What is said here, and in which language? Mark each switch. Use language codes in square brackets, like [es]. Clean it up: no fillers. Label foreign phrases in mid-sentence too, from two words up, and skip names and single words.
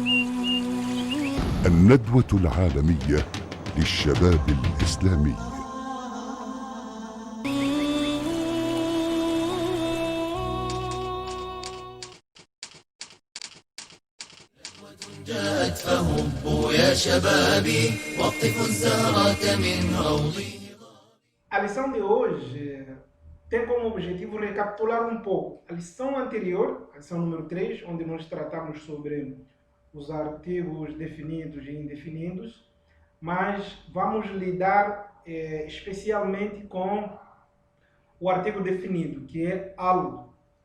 [ar] الندوة العالمية للشباب الإسلامي. جاءت فهبوا يا شبابي واقطفوا الزهرة من روضي. [pt] A lição de hoje tem como objetivo recapitular um pouco a lição anterior, a lição número 3, onde nós tratamos sobre os artigos definidos e indefinidos, mas vamos lidar especialmente com o artigo definido, que é al.